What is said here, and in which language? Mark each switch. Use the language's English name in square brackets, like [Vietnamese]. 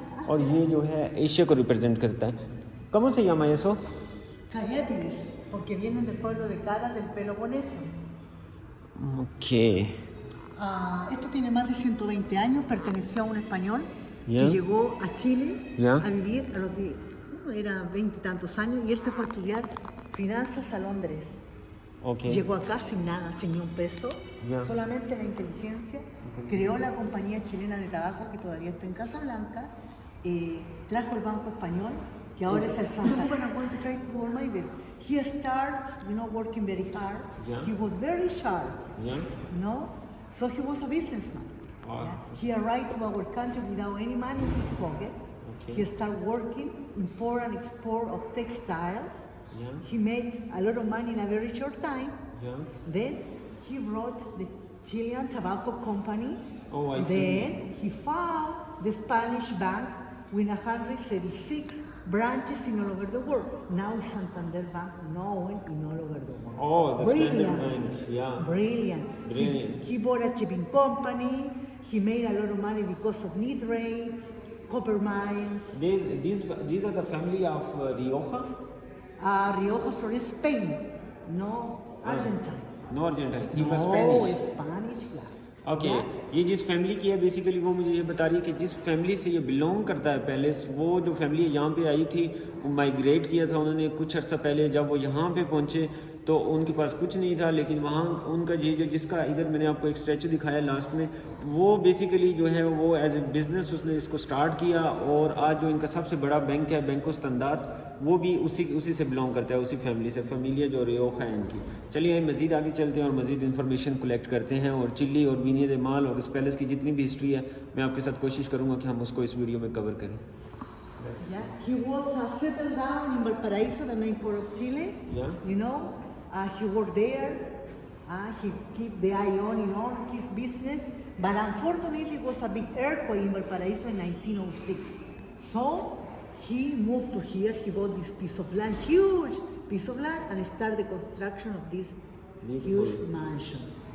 [Hindi] और ये जो है एशिया को रिप्रेजेंट करता है। [Spanish] ¿Cómo se llama eso? Cariátides, porque vienen del pueblo de Caras del Peloponeso. [English] Okay. [Spanish] Esto tiene más de 120 años, perteneció a un español [English] Yeah. [Spanish] que llegó a Chile [English] Yeah. [Spanish] a vivir a los 10, era 20 y tantos años, y él se fue a estudiar finanzas a Londres. [English] Okay. [Spanish] Llegó acá sin nada, sin ni un peso, [English] Yeah. [Spanish] solamente la inteligencia. Creó la compañía chilena de tabaco que todavía está en Casablanca, trajo el Banco Español, que ahora es el Santander. [English] When I'm going to try to do all my best. He started, working very hard. Yeah. He was very sharp, Yeah. So he was a businessman. Wow. He arrived to our country without any money in his pocket. Okay. He started working, import and export of textile. Yeah. He made a lot of money in a very short time. Yeah. Then he brought the Chilean Tobacco Company. Oh, I see. Then he found the Spanish bank with 136 branches in all over the world. Now it's Santander Bank, known in all over the world. Oh, the Brilliant. Standard Bank, yeah. Brilliant. Brilliant. He bought a shipping company. He made a lot of money because of nitrate, copper mines. These are the family of Rioja? Rioja from Spain, no Argentine. No Argentine. He was No, Spanish. Spanish, yeah. Okay Yeah. [Hindi] ये जिस family की है basically वो मुझे ये बता रही है कि जिस फैमिली से ये बिलोंग करता है पहले, वो जो फैमिली यहाँ पे आई थी वो माइग्रेट किया था उन्होंने कुछ अर्सा पहले। जब वो यहाँ पे पहुँचे तो उनके पास कुछ नहीं था, लेकिन वहाँ उनका ये जो जिसका इधर मैंने आपको एक स्टैचू दिखाया लास्ट में, वो बेसिकली जो है वो एज ए बिज़नेस उसने इसको स्टार्ट किया। और आज जो इनका सबसे बड़ा बैंक है बैंको स्टैंडर्ड, वो भी उसी से बिलोंग करता है, उसी फैमिली से, फैमिलिया जो रियोखा है इनकी। चलिए मज़ीद आगे चलते हैं और मज़ीद इन्फॉर्मेशन कलेक्ट करते हैं। और चिल्ली और बीनिया दे माल और इस पैलेस की जितनी भी हिस्ट्री है मैं आपके साथ कोशिश करूँगा कि हम उसको इस वीडियो में कवर करें। [English] Yeah, he was settled down in Valparaiso, the main port of Chile. Yeah. He worked there. He kept the eye on, his business. But unfortunately, it was a big earthquake in Valparaiso in 1906. So he moved to here. He bought this piece of land, huge piece of land, and started the construction of this huge mansion.